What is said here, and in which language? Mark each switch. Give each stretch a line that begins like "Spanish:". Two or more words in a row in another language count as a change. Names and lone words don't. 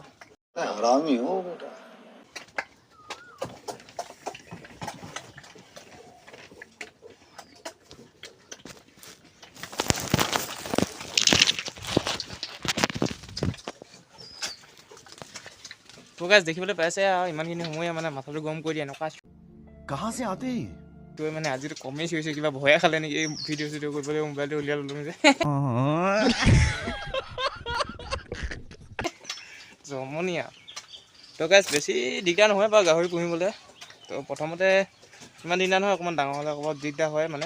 Hindi: हरामी हो बेटा।
Assamese: तो गाइस देखिবলৈ পাইছে আৰু ইমানখিনি সময় মানে মাথাটো গৰম কৰি দিয়ে এনেকুৱা।
Hindi: कहाँ से आते हैं?
Assamese: তো মানে আজিতো কমেই হৈছে, কিবা ভয়ে খালে নেকি এই ভিডিঅ' চিডিঅ' কৰিবলৈ মোবাইলটো উলিয়াই ল'লোঁ যে জমনীয়া। তো গাইছ বেছি দিগদাৰ নহয় বাৰু গাহৰি পুহিবলৈ। তো প্ৰথমতে ইমান দিগদাৰ নহয়, অকণমান ডাঙৰ হ'লে অকণমান দিগদাৰ হয় মানে।